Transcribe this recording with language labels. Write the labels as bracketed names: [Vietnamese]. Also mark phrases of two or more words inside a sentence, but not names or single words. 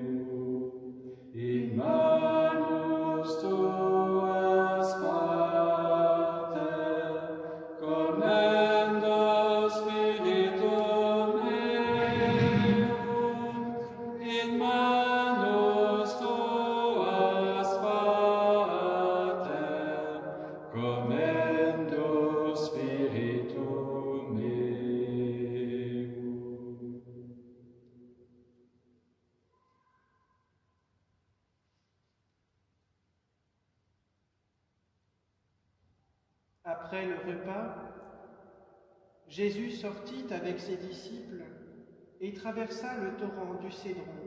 [Latin] In manus tuas, commendo Spiritum Deum. In manus tuas, Pater, commendo Spiritum Deum. [French] Après le repas, Jésus sortit avec ses disciples et traversa le torrent du Cédron.